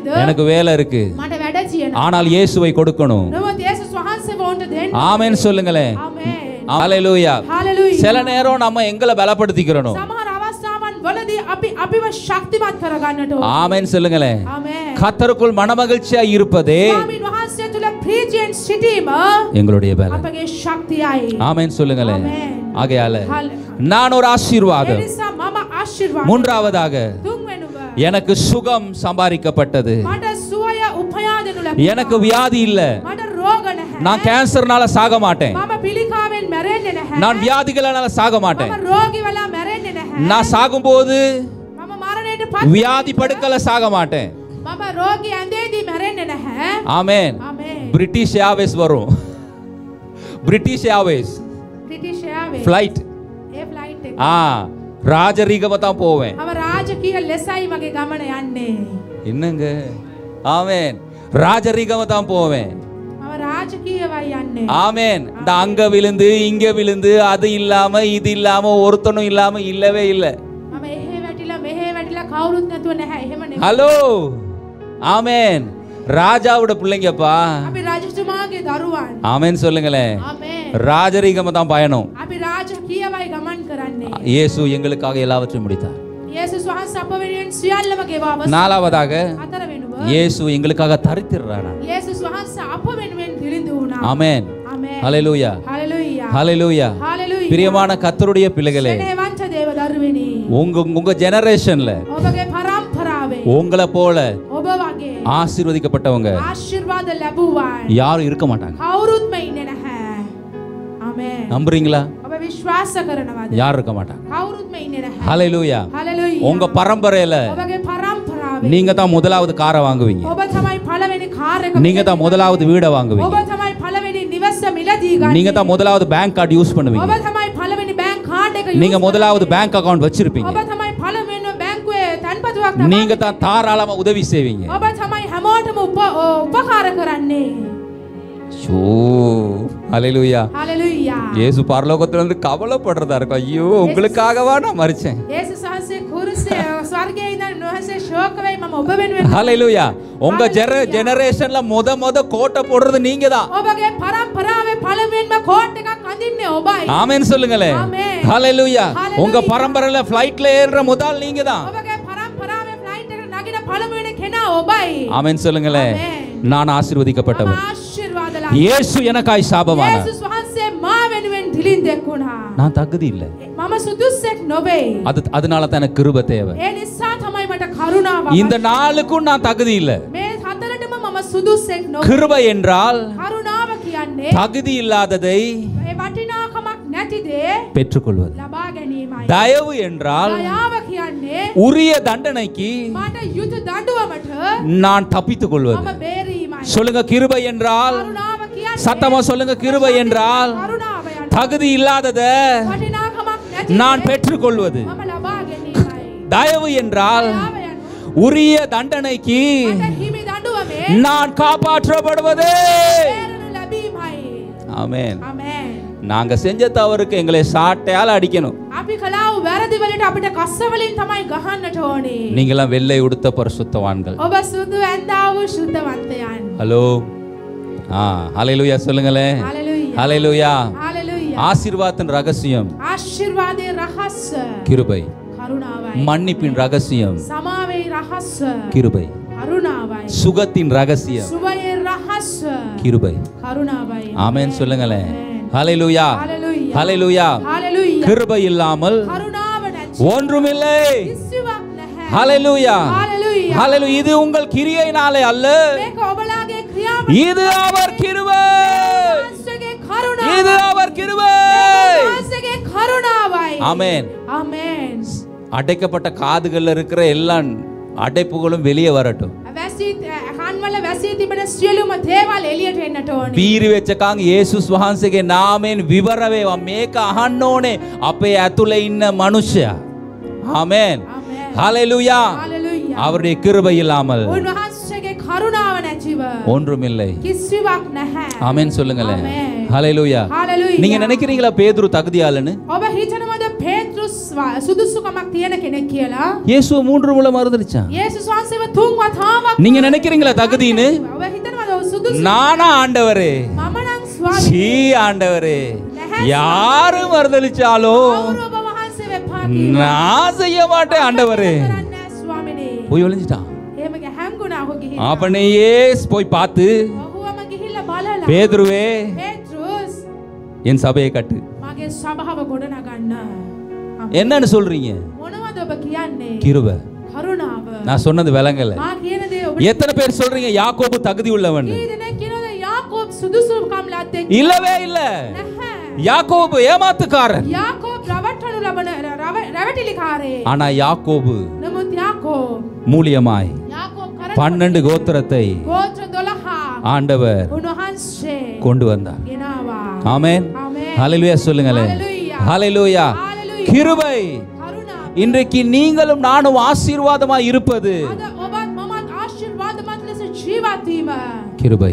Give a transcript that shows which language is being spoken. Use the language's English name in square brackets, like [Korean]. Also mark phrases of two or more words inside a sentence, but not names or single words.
[Tamil] எனக்கு வேலை இருக்கு. [Sinhala] මට වැඩ තියෙනවා. [Tamil] ஆனால் இயேசுவை கொடுக்கணும். [Sinhala] නමුත් යේසුස් වහන්සේව උන්ට දෙන්න. [Tamil] ஆமென் சொல்லுங்களேன். [Sinhala] ආමේන්. [Tamil] ஹalleluya. [Sinhala] හalleluya. [Tamil] சில நேரம் நம்ம எங்களை பலப்படுத்திக்கிறோம். [Sinhala] සමහර අවස්ථාවන් වලදී අපිව ශක්තිමත් කරගන්නට ඕන. [Tamil] ஆமென் சொல்லுங்களேன். [Sinhala] ආමේන්. [Tamil] கர்த்தருக்குள் மனமகிழ்ச்சியா இருப்பதே [Sinhala] ස්වාමීන් වහන්සේ තුල ප්‍රීතියෙන් සිටීම [Tamil] எங்களுடைய பலம். [Sinhala] අපගේ ශක්තියයි. [Tamil] ஆமென் சொல்லுங்களேன். [Sinhala] ආමේන්. [Tamil] ஆகையால நான் ஒரு ஆசீர்வாதம். [Sinhala] එනිසා මම ආශිර්වාද. [Tamil] மூன்றாவதாக [Sinhala] තුන්වෙනුව [Tamil] எனக்கு சுகம் சம்பாதிக்கப்பட்டது. [Sinhala] මට සුවය උපයාදෙනු ලැබුණා. [Tamil] எனக்கு வியாதி இல்ல. [Sinhala] මට රෝග නැහැ. [Tamil] நான் கேன்சர்னால சாக மாட்டேன். [Sinhala] මම පිළිකාවෙන් මැරෙන්නේ නැහැ. [Tamil] நான் வியாதிகளால சாக மாட்டேன். [Sinhala] මම රෝගී වෙලා මැරෙන්නේ නැහැ. [Tamil] நான் சாகும்போது [Sinhala] මම මරණයට [Tamil] வியாதி படுக்கல சாக மாட்டேன். [Sinhala] මම රෝගී ඇඳේදී මැරෙන්නේ නැහැ. [Tamil] ஆமென். [Sinhala] ආමේන්. [Tamil] பிரிட்டிஷ் ஏர்வேஸ் வரும். பிரிட்டிஷ் ஏர்வேஸ் [Sinhala] බ්‍රිටිෂ් එයාර්වේස් [Tamil] ஃளைட். [Sinhala] ඒ ෆ්ලයිට් එක. [Tamil] ராஜரீகமா தான் போவேன். [Sinhala] මම රාජකීය ලෙසයි මගේ ගමන යන්නේ. [Tamil] என்னங்க? ஆமென். ராஜரீகமா தான் போவேன். [Sinhala] මම රාජකීයවයි යන්නේ. [Tamil] ஆமென். இந்த அங்க விழுந்து இங்க விழுந்து அது இல்லாம இது இல்லாம ஒருத்தனும் இல்லாம இல்லவே இல்ல. [Sinhala] මම එහෙ වැටිලා මෙහෙ වැටිලා කවුරුත් නැතුව නැහැ. එහෙම නෙමෙයි. [Tamil] ஹலோ. ஆமென். ராஜாவோட பிள்ளைங்கப்பா. [Sinhala] අපි රජතුමාගේ දරුවන්. [Tamil] ஆமென் சொல்லுங்களேன். [Sinhala] ආමේන්. [Tamil] ராஜரீகமா தான் பயணம். [Sinhala] අපි රාජකීයවයි ගමන් කරන්නේ. [Tamil] இயேசு எங்களுக்காக எல்லாவற்றையும் முடித்தார். [Sinhala] යේසුස් වහන්සේ අප වෙනුවෙන් සියල්ලම ගෙවා වස්. [Tamil] நாலாவதாக [Sinhala] හතර වෙනුව [Tamil] இயேசு எங்களுக்காக தரித்திடுறாரா. [Sinhala] යේසුස් වහන්සේ අප වෙනුවෙන් දිලිඳු වුණා. [Tamil] ஆமென். [Sinhala] ආමේන්. [Tamil] ஹalleluya. [Sinhala] හalleluya. [Tamil] ஹalleluya. [Sinhala] හalleluya. [Tamil] பிரியமான கர்த்தருடைய பிள்ளைகளே, [Sinhala] ස්නේහවන්ත දේව දරුවෙනි. [Tamil] உங்க ஜெனரேஷன்ல [Sinhala] ඔබගේ පරම්පරාවේ [Tamil] உங்களை போல [Sinhala] ඔබ වගේ [Tamil] ஆசீர்வதிக்கப்பட்டவங்க [Sinhala] ආශිර්වාද ලැබුවා [Tamil] யாரும் இருக்க மாட்டாங்க. [Sinhala] කවුරුත්ම ඉන්නේ නැහැ. ආමේන්. [Tamil] நம்புறீங்களா? [Sinhala] ඔබ විශ්වාස කරනවද? [Tamil] யாரும் இருக்க மாட்டாங்க. [Sinhala] කවුරුත්ම ඉන්නේ නැහැ. [Tamil] ஹalleluya. [Sinhala] හalleluya. [Tamil] உங்க பரம்பரையில [Sinhala] ඔබගේ පරම්පරාවේ [Tamil] நீங்க தான் முதலாவது காரை வாங்குவீங்க. [Sinhala] ඔබ තමයි පළවෙනි කාර් එක. [Tamil] நீங்க தான் முதலாவது வீடை [Sinhala] ඔබ [Tamil] வாங்குவீங்க. [Sinhala] තමයි පළවෙනි නිවස මිලදී ගන්න. [Tamil] நீங்க தான் முதலாவது [English] bank card use [Tamil] பண்ணுவீங்க. [Sinhala] ඔබ තමයි පළවෙනි [English] bank card [Sinhala] එක use [Tamil] நீங்க முதலாவது [English] bank account [Tamil] வச்சிருப்பீங்க. [Sinhala] ඔබ තමයි පළවෙනි බැංකුවේ තන්පතුවක් [Tamil] நீங்க தான் தாராளமா உதவி செய்வீங்க. [Sinhala] ඔබ තමයි හැමෝටම උපකාර කරන්නේ. [Tamil] ஷோ. ஹalleluya. [Sinhala] හalleluya. [Tamil] இயேசு பரலோகத்துல இருந்து கவலைப்படுறதா இருக்கும். ஐயோ உங்களுக்காகவா நான் மரிச்சேன். [Sinhala] යේසුස් වහන්සේ කුරුසේ ස්වර්ගයේ ඉඳන් නොහසේ ශෝක වෙයි මම ඔබ වෙනුවෙන්. [Tamil] ஹalleluya. உங்க ஜெனரேஷன்ல முத கோட்டை போடுறது நீங்க தான். [Sinhala] ඔබගේ පරම්පරාවේ පළවෙනිම කෝට් එකක් අඳින්නේ ඔබයි. [Tamil] ஆமென் சொல்லுங்களே. ஆமென். ஹalleluya. உங்க பரம்பரையில ஃளைட்ல ஏறுற முதல் நீங்க தான். [Sinhala] ඔබගේ පරම්පරාවේ ෆ්ලයිට් එකට නගින පළවෙනි කෙනා ඔබයි. [Tamil] ஆமென் சொல்லுங்களே. நான் ஆசீர்வதிக்கப்பட்டவன். [Sinhala] ආශිර්වාද [Tamil] இயேசு எனக்காய் சாபமானார். [Sinhala] යේසුස් වහන්සේ මා වෙනුවෙන් දිලින්දෙක් වුණා. [Tamil] நான் தகுதி இல்ல. [Sinhala] මම සුදුස්සෙක් නොවේ. [Tamil] அதனால தான் எனக்கு கிருபை தேவை. [Sinhala] ඒ නිසා තමයි මට කරුණාව. [Tamil] இந்த நாளுக்கும் நான் தகுதி இல்ல. [Sinhala] මේ හතරටම මම සුදුස්සෙක් නොවේ. [Tamil] கிருபை என்றால் [Sinhala] කරුණාව කියන්නේ [Tamil] தகுதி இல்லாததை [Sinhala] ඒ වටිනාකමක් නැති දේ [Tamil] பெற்றுக்கொள்வது. [Sinhala] ලබා ගැනීමයි. [Tamil] தயவு என்றால் [Sinhala] දයාව කියන්නේ [Tamil] உரிய தண்டனைக்கு [Sinhala] මට යුතු දඬුවමට [Tamil] நான் தப்பித்துக் கொள்வது. [Sinhala] මම බේරීමයි. [Tamil] சொல்லுங்க கிருபை என்றால். [Sinhala] කරුණාව කියන්නේ [Tamil] சத்தமா சொல்லுங்க கிருபை என்றால் [Sinhala] කරුණාව යන්නේ [Tamil] தகுதி இல்லாதத [Sinhala] වටිනාකමක් නැති [Tamil] நான் பெற்றுக்கொள்வது. [Sinhala] මම ලබා ගැනීමයි. [Tamil] தயவு என்றால் [Sinhala] දයාව යන්නේ [Tamil] உரிய தண்டனைக்கு [Sinhala] මට හිමි දඬුවමේ [Tamil] நான் காப்பாற்றப்படுவதே. [Sinhala] බේරනු ලැබීමයි. [Tamil] ஆமென். [Sinhala] ආමේන්. [Tamil] நாங்க செஞ்ச தவறுக்கு எங்களை சாட்டையால அடிக்கணும். [Sinhala] අපි කලාව වැරදි වලට අපිට කස්ස වලින් තමයි ගහන්නට ඕනේ. [Tamil] நீங்களாம் வெள்ளை உடுத்த பரிசுத்தவான்கள். [Sinhala] ඔබ සුදු ඇඳා වූ ශුද්ධවන්තයන්. [Tamil] ஹலோ. ஹalleluya சொல்லுங்களே. [Sinhala] Hallelujah. [Tamil] ஹalleluya. [Sinhala] Hallelujah. [Tamil] ஆசீர்வாதத்தின் ரகசியம் [Sinhala] ආශිර්වාදයේ රහස [Tamil] கிருபை. [Sinhala] කරුණාවයි. [Tamil] மன்னிப்பின் ரகசியம் [Sinhala] සමාවේ රහස [Tamil] கிருபை. [Sinhala] කරුණාවයි. [Tamil] சுகத்தின் ரகசியம் [Sinhala] සුවයේ රහස [Tamil] கிருபை. [Sinhala] කරුණාවයි. [Tamil] ஆமென் சொல்லுங்களே. ஹalleluya. [Sinhala] Hallelujah. [Tamil] ஹalleluya. [Sinhala] Hallelujah. [Tamil] கிருபை இல்லாமல் [Sinhala] කරුණාව නැති [Tamil] ஒன்றுமில்லை. [Sinhala] කිසිවක් නැහැ. [Tamil] ஹalleluya. [Sinhala] Hallelujah. [Tamil] ஹalleluya. இது உங்கள் கிரியையினாலே அல்ல, [Sinhala] මේක ඔබලාගේ ක්‍රියාව [Tamil] இது அவர் கிருபை. [Sinhala] වහන්සේගේ කරුණාව. [Tamil] இது அவர் கிருபை. [Sinhala] වහන්සේගේ කරුණාවයි. [Tamil] ஆமென். [Sinhala] ආමේන්. [Tamil] அடைக்கப்பட்ட காதுகள்ல இருக்கிற எல்லா அடைப்புகளும் வெளியே வரட்டும். [Sinhala] වැසී කන්වල වැසී තිබෙන සියලුම දේවල් එළියට එන්නට ඕනේ. පීරි වෙච්ච කන් යේසුස් වහන්සේගේ නාමයෙන් විවර වේවා. මේක අහන්න ඕනේ අපේ ඇතුලේ ඉන්න මනුෂ්‍යයා. ආමෙන්. ආමේන්. [Tamil] ஹalleluya. [Sinhala] Hallelujah. [Tamil] அவருடைய கிருபை இல்லாமல் [Sinhala] උන්වහන්සේගේ කරුණාව නැතිව [Tamil] ஒன்றுமில்லை. [Sinhala] කිසිවක් නැහැ. [Tamil] ஆமென் சொல்லுங்களேன். ஆமென். ஹalleluya. [Sinhala] Hallelujah. [Tamil] நீங்க நினைக்கிறீங்களா பேதுரு தகுதியாளன்னு? [Sinhala] ඔබ හිතනවද පේත්‍රුස් සුදුසුකමක් තියෙන කෙනෙක් කියලා? [Tamil] இயேசுவை 3 முறை மறுதலிச்சான். [Sinhala] යේසුස් වහන්සේව 3 වතාවක් [Tamil] நீங்க நினைக்கிறீங்களா தகுதின்னு? [Sinhala] ඔබ හිතනවද ඔව් සුදුසු? [Tamil] நானா ஆண்டவரே? [Sinhala] මම නම් ස්වාමී. [Tamil] சீ ஆண்டவரே, யாரு மறுதலிச்சாலோ [Sinhala] කවුරු ඔබ වහන්සේව එපා කිව්වා? [Tamil] நான் செய்ய மாட்டேன் ஆண்டவரே. [Sinhala] කරන්නේ නැහැ ස්වාමිනේ. [Tamil] போய் ஒளிஞ்சிட்டான். [Sinhala] එහෙම හැංගුණා ඔහු ගිහින්. [Tamil] அவனையே போய் பார்த்து, [Sinhala] ඔහුවම ගිහිල්ලා බලලා [Tamil] பேதுருவே [Sinhala] පේත්‍රුස් [Tamil] என் சபையை கட்டு. [Sinhala] මගේ සභාව ගොඩනගන්න. [Tamil] என்னன்னு சொல்றீங்க? [Sinhala] මොනවද ඔබ කියන්නේ? [Tamil] கிருபை. [Sinhala] කරුණාව. [Tamil] நான் சொன்னது விளங்கல. [Sinhala] මා කියන දේ ඔබ [Tamil] எத்தனை பேர் சொல்றீங்க யாக்கோபு தகுதி உள்ளவன்? [Sinhala] කී දෙනෙක් කියනවද යාකෝබ් සුදුසුකම් ලද්දෙක්? [Tamil] இல்லவே இல்ல. [Sinhala] නැහැ. [Tamil] யாக்கோபு ஏமாத்துக்காரன். [Sinhala] යාකෝබ් රවට්ටනු ලබන රැවටිලිකාරේ. [Tamil] ஆனா யாக்கோபு [Sinhala] නමුත් යාකෝබ් [Tamil] மூலியமாய் [Sinhala] යාකෝබ් කරන [Tamil] 12 கோத்திரத்தை [Sinhala] ගෝත්‍ර 12 [Tamil] ஆண்டவர் [Sinhala] උන්වහන්සේ [Tamil] கொண்டு வந்தார். [Sinhala] ගෙනාවා. [Tamil] ஆமென். [Sinhala] ආමේන්. [Tamil] ஹalleluya சொல்லுங்களேன். [Sinhala] Hallelujah. [Tamil] ஹalleluya. [Sinhala] Hallelujah. [Tamil] கிருபை. [Sinhala] කරුණාව. [Tamil] இன்றைக்கு நீங்களும் நானும் ஆசீர்வாதமாய் இருப்பது [Sinhala] අද ඔබත් මමත් ආශිර්වාදමත් ලෙස ජීවත් වීම. [Tamil] கிருபை.